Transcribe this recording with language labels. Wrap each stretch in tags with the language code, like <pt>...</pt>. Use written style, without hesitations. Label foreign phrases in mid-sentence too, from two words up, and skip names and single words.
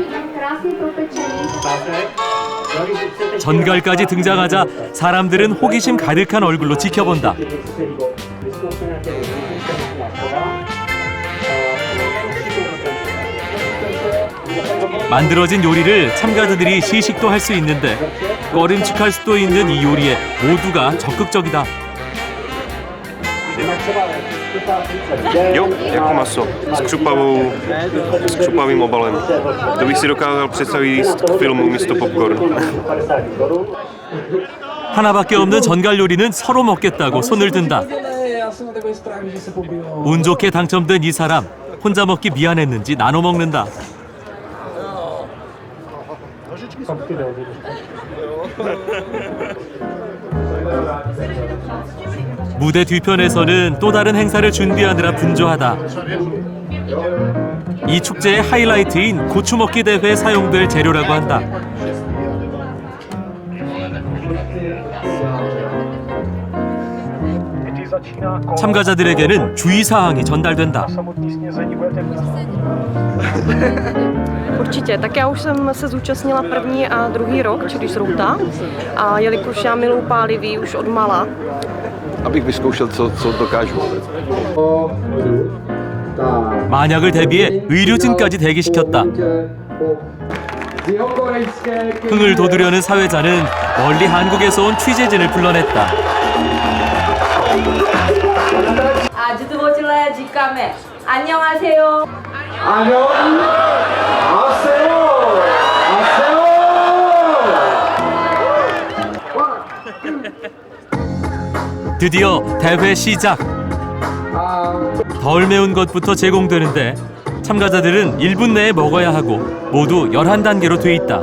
<ko>전갈까지 등장하자 사람들은 호기심 가득한 얼굴로 지켜본다. 만들어진 요리를 참가자들이 시식도 할 수 있는데 꺼림칙할 수도 있는 이 요리에 모두가 적극적이다.</ko> <cs>Jo, jako maso, s křupavým obalem. To bych si dokázal představit jíst k filmu místo popcorn.</cs> <ko>하나밖에 없는 전갈 요리는 서로 먹겠다고 손을 든다. 운 좋게 당첨된 이 사람, 혼자 먹기 미안했는지 나눠 먹는다. 무대 뒤편에서는 또 다른 행사를 준비하느라 분주하다. 이 축제의 하이라이트인 고추 먹기 대회에 사용될 재료라고 한다. 참가자들에게는 주의사항이 전달된다.</ko> <cs>Určitě, tak já už jsem se zúčastnila první a druhý rok, čili Zrouta. A jelikož já miluji pálivý už od mala. Abych vyzkoušel, co dokážu.</cs> <ko>만약을 대비해 의료진까지 대기시켰다. 흥을 돋우려는 사회자는 멀리 한국에서 온 취재진을 불러냈다.</ko> <cs>A zdvořile říkáme 안녕하세요.</cs> <ko>드디어 대회 시작. 덜 매운 것부터 제공되는데 참가자들은 1분 내에 먹어야 하고 모두 11단계로 돼 있다.</ko>